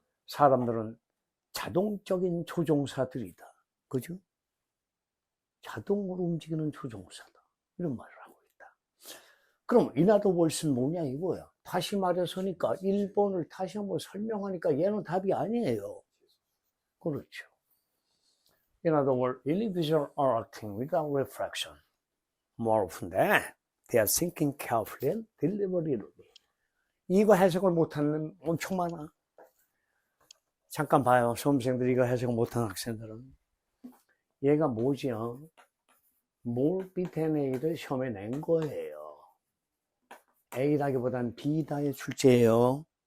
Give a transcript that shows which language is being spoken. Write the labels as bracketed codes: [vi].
[ko] 사람들은 자동적인 조종사들이다. 그죠? 자동으로 움직이는 조종사다. 이런 말을 하고 있다. 그럼 [en] in other words [ko] 는 뭐냐 이거야. 다시 말해서니까 1번을 다시 한번 설명하니까 얘는 답이 아니에요. 그렇죠. [en] In other words, individuals are acting without reflection. More often than they are thinking carefully and deliberately. [ko] 이거 해석을 못하는 엄청 많아. 잠깐 봐요. 수험생들이 이거 해석을 못하는 학생들은. 얘가 뭐지요? 몰빛 NA를 시험에 낸 거예요. A라기보단 B다의 출제예요.